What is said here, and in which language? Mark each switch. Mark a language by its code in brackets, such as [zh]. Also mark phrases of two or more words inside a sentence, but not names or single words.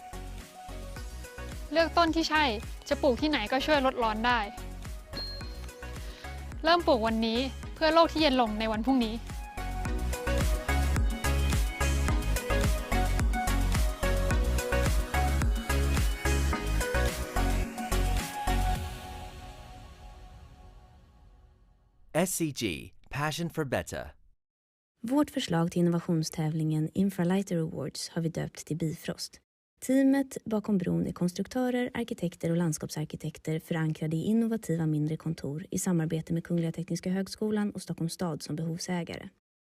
[th] เลือกต้นที่ใช่จะปลูกที่ไหนก็ช่วยลดร้อนได้เริ่มปลูกวันนี้เพื่อโลกที่เย็นลงในวันพรุ่งนี้ [en] SCG Passion for Better [sv] Vårt förslag till innovationstävlingen Infralighter Awards har vi döpt till Bifrost. Teamet bakom bron är konstruktörer, arkitekter och landskapsarkitekter förankrade i innovativa mindre kontor i samarbete med Kungliga Tekniska Högskolan och Stockholms stad som behovsägare.